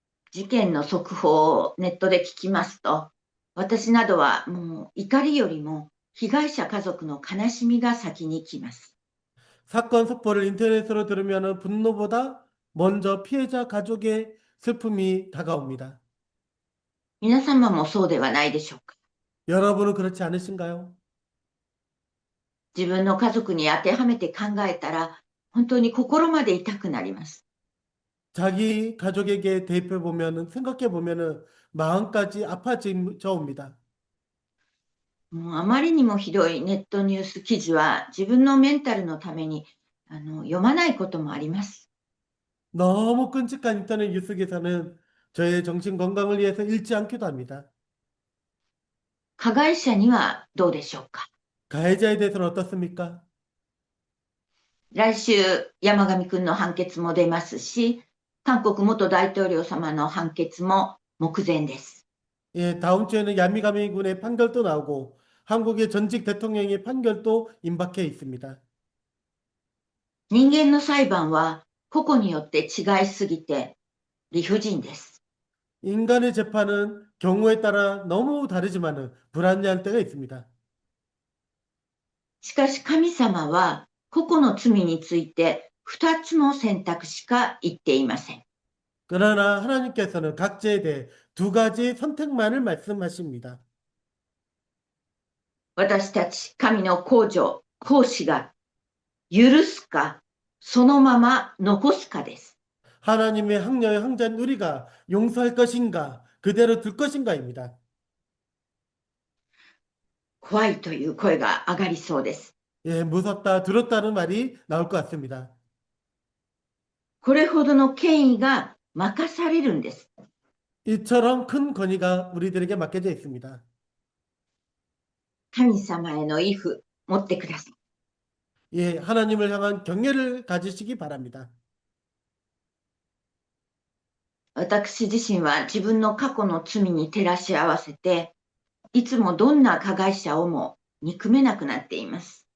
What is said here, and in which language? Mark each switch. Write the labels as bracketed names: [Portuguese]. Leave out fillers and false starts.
[Japanese] 事件の速報をネットで聞きますと、私などはもう怒りよりも被害者家族の悲しみが先に来ます。 [Korean] 사건 속보를 인터넷으로 들으면 분노보다 먼저 피해자 가족의 슬픔이 다가옵니다. [Japanese] 皆様もそうではないでしょうか。 [Korean] 여러분은 그렇지 않으신가요? [Japanese] 自分の家族に当てはめて考えたら、本当に心まで痛くなります。 [Korean] 자기 가족에게 대입해 보면은 생각해 보면은 마음까지 아파져 옵니다. [Japanese] もうあまりにもひどいネットニュース記事は自分のメンタルのために読まないこともあります。 [Korean] 너무 끔찍한 인터넷 뉴스 기사는 저의 정신 건강을 위해서 읽지 않기도 합니다. [Japanese] 加害者にはどうでしょうか。 [Korean] 가해자에 대해서는 어떻습니까? [Japanese] 来週、山上くんの判決も出ますし、韓国元大統領様の判決も目前です。 [Korean] 예, 다음 주에는 야미가미 군의 판결도 나오고 한국의 전직 대통령의 판결도 임박해 있습니다. [Japanese] 人間の裁判は個々によって違いすぎて理不尽です。 [Korean] 인간의 재판은 경우에 따라 너무 다르지만은 불합리할 때가 있습니다. [Japanese] しかし神様は個々の罪について2つの選択しか言っていません。 [Korean] 그러나 하나님께서는 각 죄에 대해 두 가지 선택만을 말씀하십니다. [Japanese] 私たち神の公助、公使が許すか、そのまま残すかです。 [Korean] 하나님의 항려의 항자인 우리가 용서할 것인가, 그대로 둘 것인가입니다. [Japanese] 怖いという声が上がりそうです。 [Korean] 예, 무섭다, 두렵다는 말이 나올 것 같습니다. [Japanese] これほどの権威が任されるんです。 [Korean] 이처럼 큰 권위가 우리들에게 맡겨져 있습니다. [Japanese] 神様への畏怖、持ってください。 [Korean] 예, 하나님을 향한 경외를 가지시기 바랍니다. [Japanese] 私自身は自分の過去の罪に照らし合わせて、いつもどんな加害者をも憎めなくなっています。